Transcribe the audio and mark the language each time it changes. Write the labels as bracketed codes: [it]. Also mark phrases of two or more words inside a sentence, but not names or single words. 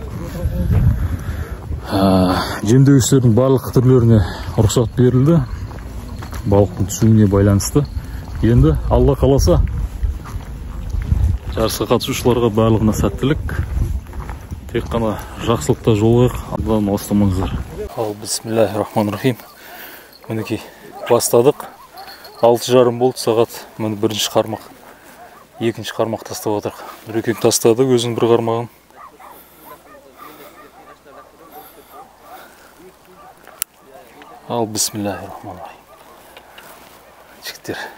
[kk] Жемдегіштердің барлық түрлеріне рұқсат берілді. Балықтың түсуіне байланысты. Енді Алла қаласа жарысқа қатысушыларға барлығына сәттілік. Тек қана жақсылықта жолығайық. Алладан алыстамаңыздар. [ar] Ал بسم الله الرحمن الرحيم. [kk] Мінекей бастадық. 6:30 болды сағат. Міне бірінші қармақ. Екінші қармақ тастап отырық. Нүрекең тастады өзінің бір қармағын. [ar] Ал بسم الله الرحمن الرحيم. [kk] Жігіттер.